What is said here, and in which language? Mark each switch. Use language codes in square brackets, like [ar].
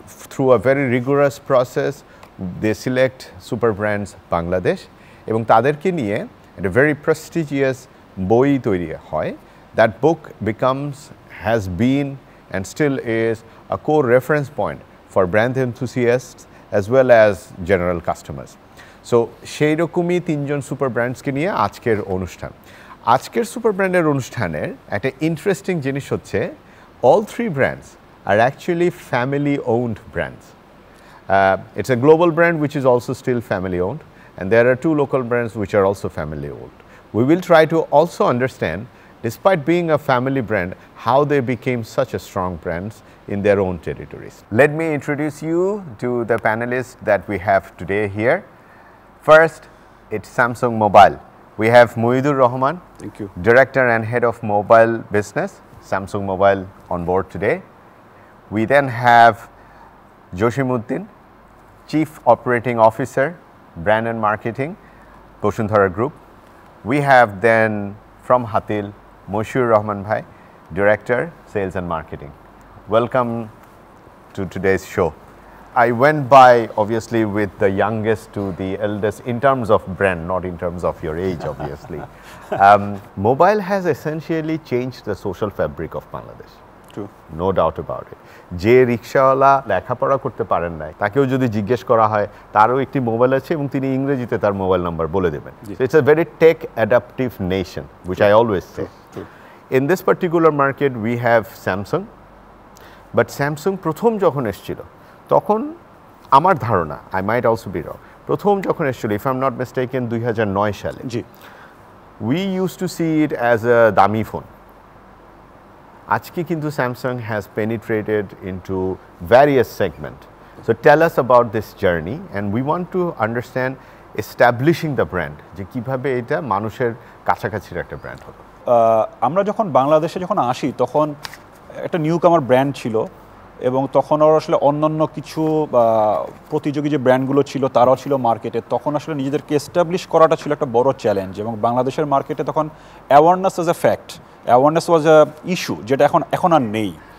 [en] Through a very rigorous process, they select Super Brands Bangladesh [bn] এবং তাদেরকে নিয়ে [en] a very prestigious [bn] বই তৈরি হয়. [en] That book has been and still is a core reference point for brand enthusiasts as well as general customers. [bn] So সেই রকমই তিনজন super ব্র্যান্ডসকে নিয়ে আজকের অনুষ্ঠান। আজকের সুপার ব্র্যান্ডের অনুষ্ঠানের একটা ইন্টারেস্টিং জিনিস হচ্ছে [en] all three brands are actually family owned brands. It's a global brand which is also still family owned, and there are two local brands which are also family owned. We will try to also understand, despite being a family brand, how they became such a strong brands in their own territories. Let me introduce you to the panelists that we have today here. First, it's Samsung Mobile. We have Muidur Rahman, thank you, Director and Head of Mobile Business, Samsung Mobile, on board today. We then have Joshimuddin, Chief Operating Officer, Brand and Marketing, Boshundhara Group. We have then from Hatil, Moshur Rahman Bhai, Director, Sales and Marketing. Welcome to today's show. I went by obviously with the youngest to the eldest in terms of brand, not in terms of your age obviously. Mobile has essentially changed the social fabric of Bangladesh. True. No doubt about it. [bn] যে রিকশাওয়ালা লেখাপড়া করতে পারেন নাই তাকেও যদি জিজ্ঞেস করা হয় তারও একটি মোবাইল আছে এবং তিনি ইংরেজিতে তার মোবাইল নাম্বার বলে দেবেন। [en] It's a very tech adaptive nation, which I always say. True. In this particular market we have Samsung, but Samsung [bn] প্রথম যখন এসেছিল তখন আমার ধারণা, [en] I might also be wrong, [bn] প্রথম যখন এসেছিল, [en] if I'm not mistaken 2009 সালে, [bn] জি, [en] we used to see it as a [bn] দামি ফোন। আজকে কিন্তু [en] Samsung has penetrated into various segments. So tell us about this journey, and we want to understand establishing the brand, [bn] যে কিভাবে এটা মানুষের কাছাকাছির একটা ব্র্যান্ড হলো। আমরা যখন বাংলাদেশে যখন আসি তখন একটা নিউ কামার ব্র্যান্ড ছিল এবং তখন ওর আসলে অন্যান্য কিছু প্রতিযোগী যে ব্র্যান্ডগুলো ছিল তারাও ছিল মার্কেটে। তখন আসলে নিজেদেরকে এস্টাবলিশ করাটা ছিল একটা বড় চ্যালেঞ্জ এবং বাংলাদেশের মার্কেটে তখন [en] awareness as a fact, awareness was a issue, [bn] যেটা এখন আর নেই।